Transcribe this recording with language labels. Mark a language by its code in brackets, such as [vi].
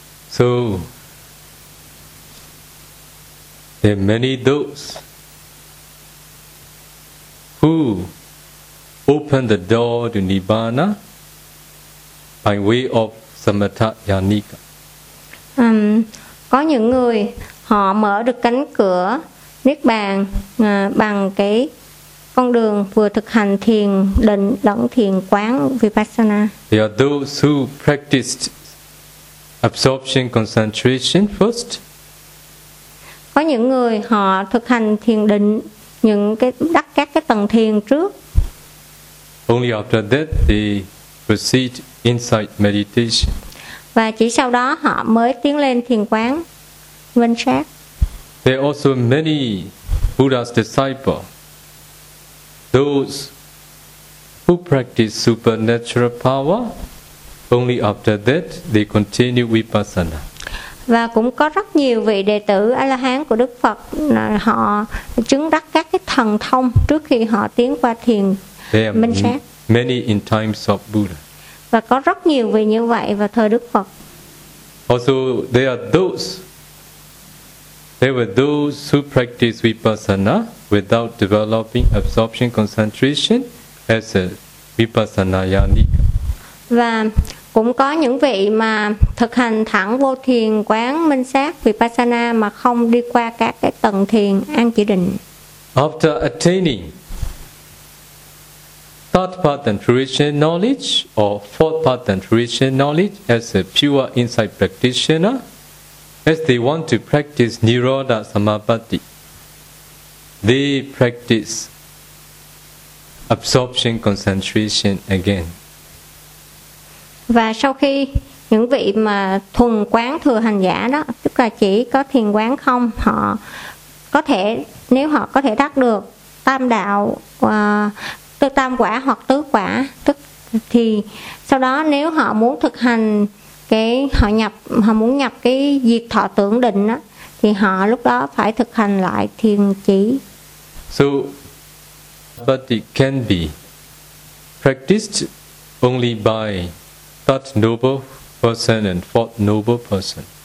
[en] So there are many those who open the door to Nibbana by way of Samatha Yanika. [vi] Có những người họ mở được cánh cửa Niết Bàn bằng cái con đường vừa thực hành thiền định lẫn thiền quán Vipassana. [en] There are those who practiced absorption concentration first. [vi] Có những người họ thực hành thiền định những cái đắc các cái tầng thiền trước. [en] Only after that they proceed insight meditation. [vi] Và chỉ sau đó họ mới tiến lên thiền quán minh sát. [en] There are also many Buddha's disciples, those who practice supernatural power. Only after that they continue Vipassana. [vi] Và cũng có rất nhiều vị đệ tử A-la-hán của Đức Phật, họ chứng đắc các cái thần thông trước khi họ tiến qua thiền minh sát. [en] Many in times of Buddha. [vi] Và có rất nhiều vị như vậy vào thời Đức Phật. [en] Also there are those, there were those who practice Vipassana without developing absorption concentration as a Vipassana yanika. [vi] Và cũng có những vị mà thực hành thẳng vô thiền quán minh sát Vipassana mà không đi qua các cái tầng thiền an chỉ định. [en] After attaining third path and fruition knowledge or fourth path and fruition knowledge as a pure insight practitioner, as they want to practice Nirodha Samapatti, they practice absorption concentration again. [vi] Và sau khi những vị mà thuần quán thừa hành giả đó, tức là chỉ có thiền quán không, họ có thể, nếu họ có thể đắc được tam đạo, tam quả hoặc tứ quả, tức thì sau đó nếu họ muốn thực hành cái, họ muốn nhập cái diệt thọ tưởng định đó, thì họ lúc đó phải thực hành lại thiền chỉ. [en] So, but it can be practiced only by third noble person and fourth noble person.